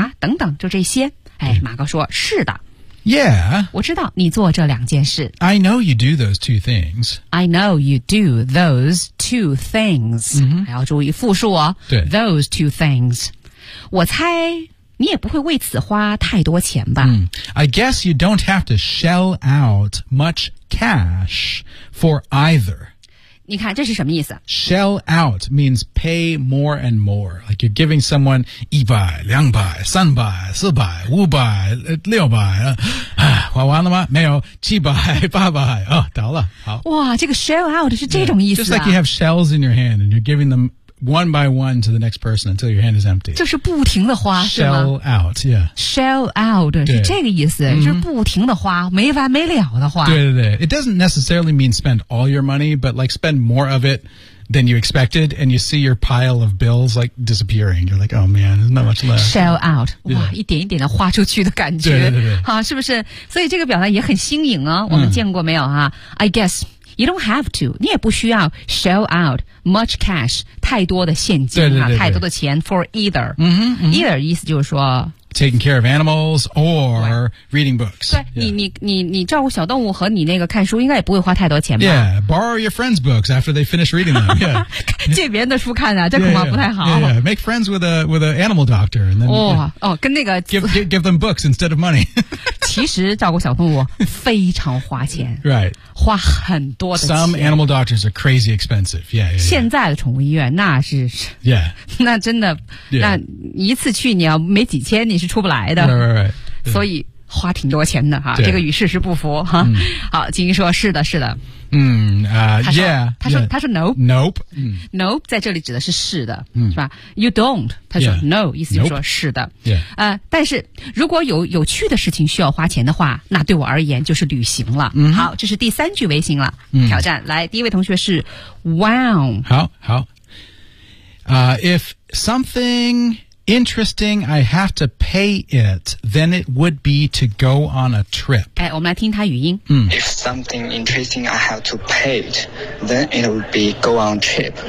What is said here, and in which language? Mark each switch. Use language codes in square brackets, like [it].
[zh] 啊，等等，就这些。哎，马哥说，是的。 [en] Yeah. [zh] 我知道你做这两件事。 [en] I know you do those two things. I know you do those two things.、 Mm-hmm. [zh] 还要注意复数哦。对。 [en] Those two things. [zh] 我猜你也不会为此花太多钱吧、 mm. [en] I guess you don't have to shell out much cash for either [zh] 你看这是什么意思 [en] Shell out means pay more and more Like you're giving someone 100, 200, 300, 400, 500, 600, [zh] 花完了吗没有 [en] 700, 800、哦、倒了好 [zh] 哇这个 shell out 是这种意思、啊 [en] Just like you have shells in your hand and you're giving themone by one to the next person until your hand is empty. [zh] 就是不停的花 [en] Shell out, yeah. [zh] Shell out 是这个意思、 mm-hmm. 就是不停的花没完没了的花对对对 [en] It doesn't necessarily mean spend all your money, but like spend more of it than you expected, and you see your pile of bills like disappearing. You're like, oh man, there's not much left. Shell out. [zh] 哇，一点一点的花出去的感觉。对对对。好，是不是？所以这个表达也很新颖啊，我们见过没有啊？ I guess you don't have to. 你也不需要 shell out much cash, 太多的现金啊，对对对对，太多的钱 [en] for either. [zh] Either 意思就是说 [en] taking care of animals or reading books. [zh] 对、yeah. 你照顾小动物和你那个看书应该也不会花太多钱吧。 [en] Yeah, borrow your friends' books after they finish reading them. Yeah. [zh] 借别人的书看啊，这恐怕不太好。 [en] Yeah, yeah, yeah. Make friends with an animal doctor. And then, [zh] yeah. 哦，跟那个。 [en] Give them books instead of money. [zh] 其实照顾小动物非常花钱。 [en] Right. [zh] 花很多的钱。 [en] Some animal doctors are crazy expensive. Yeah, yeah, yeah. [zh] 现在的宠物医院那是。 [en] Yeah. [zh] 那真的、 [en] yeah. [zh] 那一次去你要没几千你是出不来的 [en] right. [zh] 所以花挺多钱的、啊、这个与事实不符、啊嗯、好金英说是的是的他说 nope [en] nope、 [zh] 嗯、nope 在这里指的是是的、嗯、是吧 you don't 他说 [en] yeah, [zh] no 意思就是说是的、 [en] nope. [zh] 但是如果有趣的事情需要花钱的话那对我而言就是旅行了、嗯、好这是第三句微信了、嗯、挑战来第一位同学是 wow [en] 好好、if somethinginteresting, I have to pay it, then it would be to go on a trip. [zh] 哎，我们来听他语音。嗯。 [en] If something interesting, I have to pay it, then it would be go on a trip.